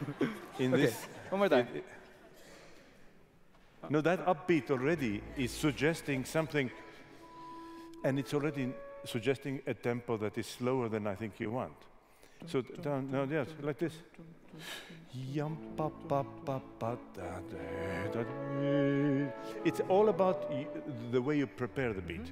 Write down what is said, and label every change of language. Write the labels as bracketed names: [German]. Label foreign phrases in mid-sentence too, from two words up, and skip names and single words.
[English] In okay. this, one more time. No, that upbeat already is suggesting something, and it's already suggesting a tempo that is slower than I think you want. So down, no, yes, like this. Yum pa pa pa pa da da. It's all about the way you prepare the beat.